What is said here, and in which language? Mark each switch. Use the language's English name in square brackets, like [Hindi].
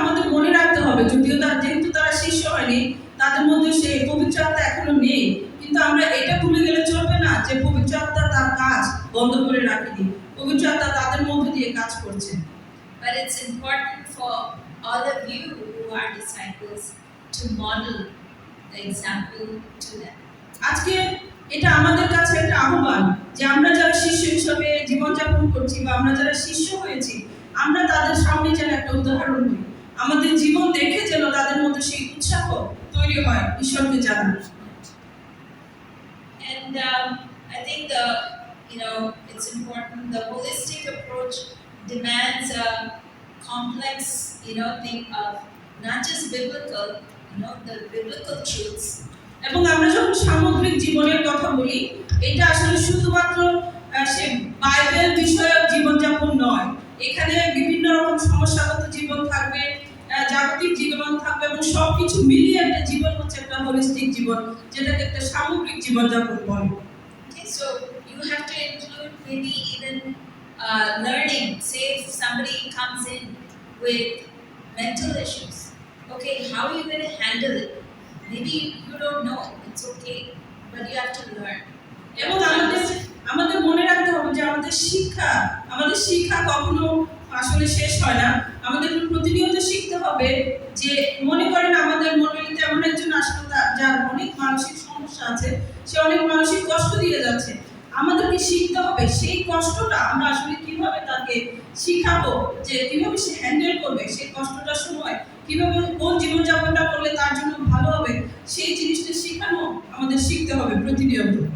[Bangla] আমাদের মনে রাখতে হবে, যদিও যেহেতু তারা শিষ্য হয়নি, তাদের মধ্যে সেই পবিত্র আত্মা এখনো নেই, কিন্তু আমরা এটা ভুলে গেলে চলবে না যে পবিত্র আত্মা তার কাজ বন্ধ করে রাখেনি, পবিত্র আত্মা তাদের মধ্যে দিয়ে কাজ করছে। [English] But it's important for all of you who are disciples to model the example to them. [Bangla] আজকে এটা আমাদের কাছে একটা আহ্বান যে আমরা যারা শিষ্য হিসেবে জীবনযাপন করছি বা আমরা যারা শিষ্য হয়েছি, আমরা তাদের সামনে যেন একটা উদাহরণ হই, আমাদের জীবন দেখে যেন তাদের মধ্যে সেই উৎসাহ তৈরি হয় ঈশ্বরকে জানার। [English] And I think it's important. The holistic approach demands a complex, thing of not just biblical, the biblical truths. [Bangla] এবং আমরা যখন সামগ্রিক জীবনের কথা বলি, এটা আসলে শুধুমাত্র সে বাইবেল বিষয়ক জীবনযাপন নয়, এখানে বিভিন্ন রকম সমস্যাগত জীবন থাকবে, জাগতিক জীবন থাকবে এবং সবকিছু মিলিয়ে একটা জীবন হচ্ছে একটা হোলিস্টিক জীবন, যেটাকে একটা সামগ্রিক জীবনযাপন বলে। [English] Okay, so you have to include maybe even learning. Say if somebody comes in with mental issues, okay, how are you going to handle it? Maybe you don't know, it's okay, but you have to learn. [Bangla] এবং আমাদের মনে রাখতে হবে যে আমাদের শিক্ষা কখনো আসলে শেষ হয় না, আমাদের প্রতিনিয়ত শিখতে হবে। যে মনে করেন আমাদের মণ্ডলীতে এমন একজন আসলে যার অনেক মানসিক সমস্যা আছে, সে অনেক মানসিক কষ্ট দিয়ে যাচ্ছে, আমাদেরকে শিখতে হবে সেই কষ্টটা আমরা আসলে কিভাবে তাকে শিখাবো, যে কিভাবে সে হ্যান্ডেল করবে সেই কষ্টটার সময়, কিভাবে কোন জীবনযাপনটা করলে তার জন্য ভালো হবে, সেই জিনিসটা শেখানো আমাদের শিখতে হবে প্রতিনিয়ত।